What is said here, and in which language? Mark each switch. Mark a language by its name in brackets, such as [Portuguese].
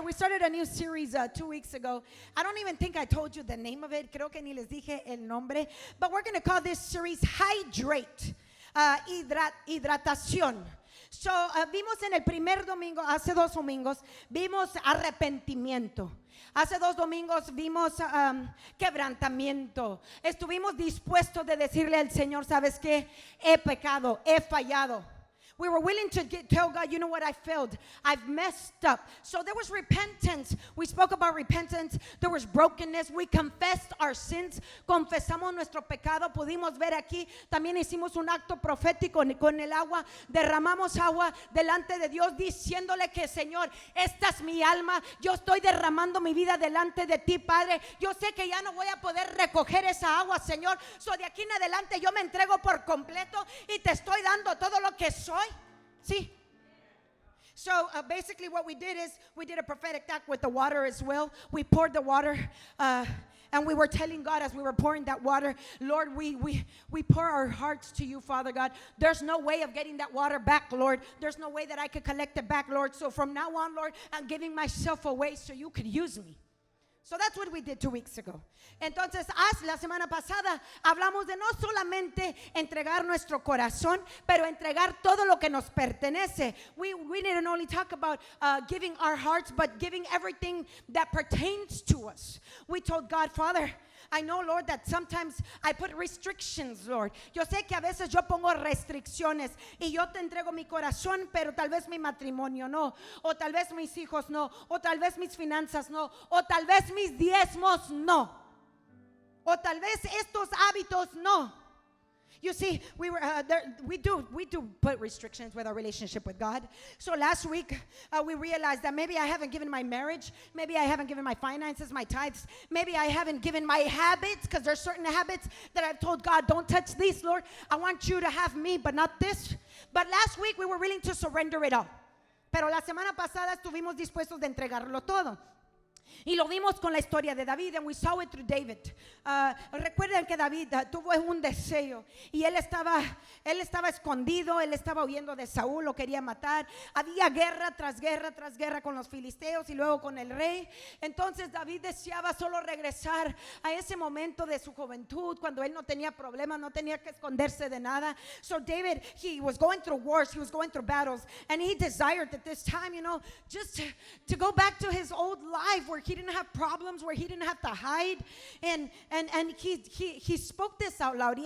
[English] We started a new series 2 weeks ago. I don't even think I told you the name of it. [Spanish] Creo que ni les dije el nombre. [English] But we're going to call this series Hydrate. [Spanish] Hidratación. So vimos en el primer domingo, hace 2 domingos, vimos arrepentimiento. Hace 2 domingos vimos quebrantamiento. Estuvimos dispuestos de decirle al Señor, ¿sabes qué? He pecado, he fallado. [English] We were willing to tell God, you know what, I failed. I've messed up. So there was repentance. We spoke about repentance. There was brokenness. We confessed our sins. [Spanish] Confesamos nuestro pecado. Pudimos ver aquí. También hicimos un acto profético con el agua. Derramamos agua delante de Dios diciéndole que, Señor, esta es mi alma. Yo estoy derramando mi vida delante de ti, Padre. Yo sé que ya no voy a poder recoger esa agua, Señor. So de aquí en adelante yo me entrego por completo y te estoy dando todo lo que soy. [English] See? So basically what we did is we did a prophetic act with the water as well. We poured the water and we were telling God as we were pouring that water, Lord, we pour our hearts to you, Father God. There's no way of getting that water back, Lord. There's no way that I could collect it back, Lord. So from now on, Lord, I'm giving myself away so you could use me. So that's what we did 2 weeks ago. [Spanish] Entonces, la semana pasada hablamos de no solamente entregar nuestro corazón, pero entregar todo lo que nos pertenece. [English] We didn't only talk about giving our hearts, but giving everything that pertains to us. We told God, Father, I know, Lord, that sometimes I put restrictions, Lord. [Spanish] Yo sé que a veces yo pongo restricciones y yo te entrego mi corazón, pero tal vez mi matrimonio no, o tal vez mis hijos no, o tal vez mis finanzas no, o tal vez mis diezmos no, o tal vez estos hábitos no. [English] You see, we do put restrictions with our relationship with God. So last week, we realized that maybe I haven't given my marriage, maybe I haven't given my finances, my tithes, maybe I haven't given my habits, because there's certain habits that I've told God, don't touch these, Lord. I want you to have me, but not this. But last week, we were willing to surrender it all. [Spanish] Pero la semana pasada estuvimos dispuestos de entregarlo todo. Y lo vimos con la historia de David, [English] and we saw it through David. [Spanish] Recuerden que David tuvo un deseo y él estaba escondido, él estaba huyendo de Saúl, lo quería matar. Había guerra tras guerra tras guerra con los filisteos y luego con el rey. Entonces David deseaba solo regresar a ese momento de su juventud, cuando él no tenía problemas, no tenía que esconderse de nada. [English] So David, he was going through wars, he was going through battles, and he desired at this time, just to go back to his old life where he didn't have problems, where he didn't have to hide, and he spoke this out loud.